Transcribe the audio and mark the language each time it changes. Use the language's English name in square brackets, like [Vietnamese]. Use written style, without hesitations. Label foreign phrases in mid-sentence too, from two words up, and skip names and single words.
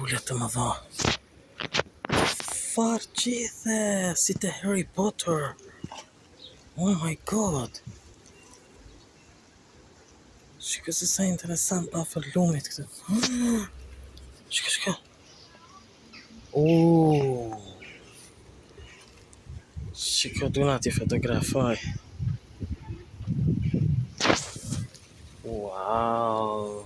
[Albanian] të më dha. Farë gjithë, si të Harry Potter. [English] Oh my god. [Albanian] Shiko se sa interesant afër lumit këtë. Shiko. Shiko, duna ti fotografoj. [English] Wow.